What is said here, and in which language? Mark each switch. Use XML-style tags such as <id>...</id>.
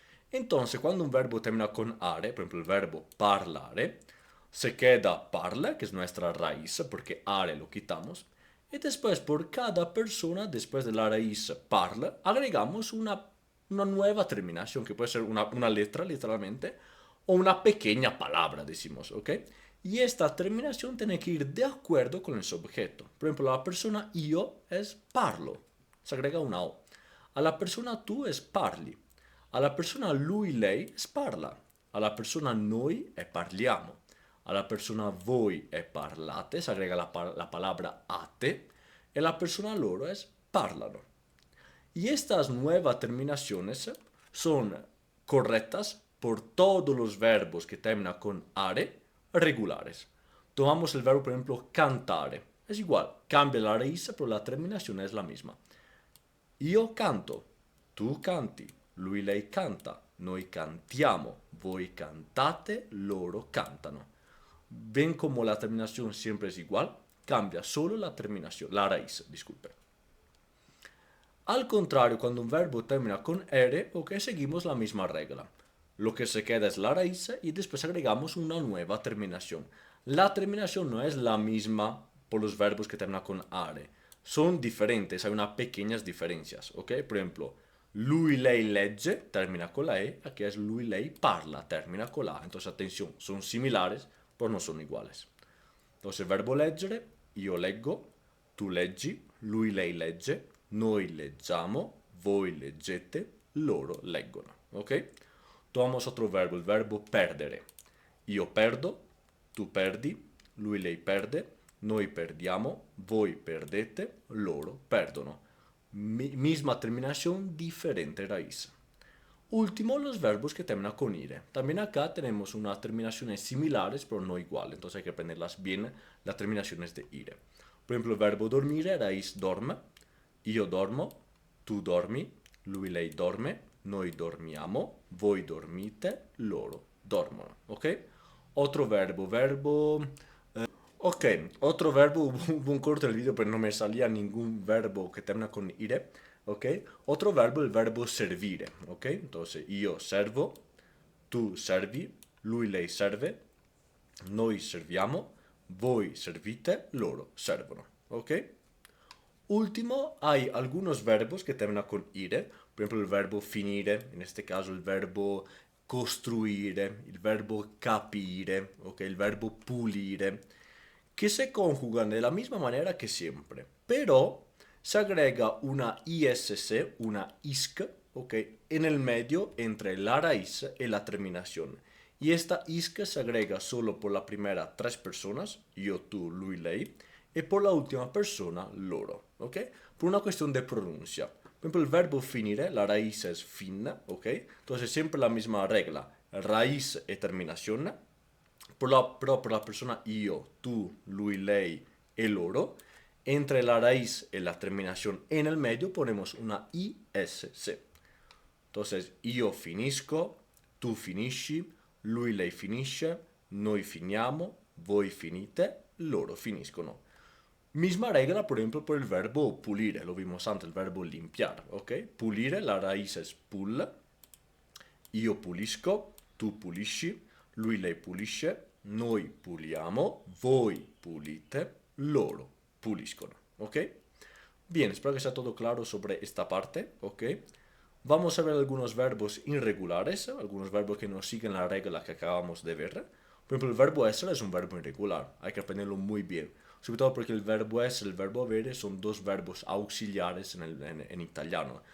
<es>Entonces, cuando un verbo termina con are, por ejemplo el verbo parlare, se queda parla, que es nuestra raíz, porque are lo quitamos, y después por cada persona, después de la raíz parla, agregamos una nueva terminación, que puede ser una letra, literalmente, o una pequeña palabra, decimos, ¿ok? Y esta terminación tiene que ir de acuerdo con el sujeto. Por ejemplo, la persona io es parlo, se agrega una O. A la persona tu es parli.</es> <it>Alla persona lui, lei parla. Alla persona noi è parliamo. Alla persona voi è parlate,</it> <es>si agrega la palabra ate. Y la persona loro es parlano. Y estas nuevas terminaciones son correctas por todos los verbos que terminan con are regulares. Tomamos el verbo, por ejemplo, cantare. Es igual, cambia la raíz, pero la terminación es la misma.</es> <it>Io canto, tu canti, lui lei canta, noi cantiamo, voi cantate, loro cantano.</it> <es>Ven como la terminación siempre es igual, cambia solo la terminación, la raíz, disculpe. Al contrario, cuando un verbo termina con ere, ok, seguimos la misma regla. Lo que se queda es la raíz y después agregamos una nueva terminación. La terminación no es la misma por los verbos que terminan con are. Son diferentes, hay unas pequeñas diferencias, ok? Por ejemplo, lui lei legge termina con la e, aquí es lui lei parla termina con la a. Entonces, atención, son similares, pero no son iguales.</es> <it>Entonces, verbo leggere, io leggo, tu leggi, lui, lei legge, noi leggiamo, voi leggete, loro leggono, ok?</it> <es>Tomamos otro verbo, el verbo perdere.</es> <it>Io perdo, tu perdi, lui, lei perde, noi perdiamo, voi perdete, loro perdono.</it> <es>Misma terminación, diferente raíz. Último, los verbos que terminan con ire. También acá tenemos unas terminaciones similares, pero no iguales. Entonces hay que aprenderlas bien, las terminaciones de ire. Por ejemplo, el verbo dormire, raíz dorme.</es> <it>Io dormo, tu dormi, lui, lei dorme, noi dormiamo, voi dormite, loro dormono.</it> <es>¿Ok? Otro verbo. Ok, otro verbo, hubo un corto en el video, pero no me salía ningún verbo que termina con ire. ¿Ok? Otro verbo, el verbo servire. ¿Ok?</es> <it>Entonces, io servo, tu servi, lui, lei serve, noi serviamo, voi servite, loro servono.</it> <es>¿Ok? Último, hay algunos verbos que terminan con ire. Por ejemplo, el verbo finire, en este caso el verbo costruire, el verbo capire, ¿ok? El verbo pulire, que se conjugan de la misma manera que siempre, pero se agrega una ISC, una ISC, ¿ok? En el medio entre la raíz y la terminación. Y esta ISC se agrega solo por la primera tres personas, io, tu, lui, lei, y por la última persona, loro, ¿ok? Por una cuestión de pronuncia. Por ejemplo, el verbo finire, la raíz es fin, ¿ok? Entonces siempre la misma regla, raíz y terminación.</es> <it>Però per la persona io, tu, lui, lei e loro,</it> <es>entre la raíz y la terminación en el medio ponemos una ISC.</es> <it>Entonces, io finisco, tu finisci, lui, lei finisce, noi finiamo, voi finite, loro finiscono.</it> <es>Misma regla, por ejemplo, por el verbo pulire. Lo vimos antes, el verbo limpiar, ¿ok? Pulire, la raíz es pul.</es> <it>Io pulisco, tu pulisci, lui, lei pulisce, noi puliamo, voi pulite, loro puliscono, ¿ok?</it> <es>Bien, espero que sea todo claro sobre esta parte, ¿ok? Vamos a ver algunos verbos irregulares, algunos verbos que no siguen la regla que acabamos de ver. Por ejemplo, el verbo essere es un verbo irregular, hay que aprenderlo muy bien. Sobre todo porque el verbo essere y el verbo avere son dos verbos auxiliares en italiano.</es>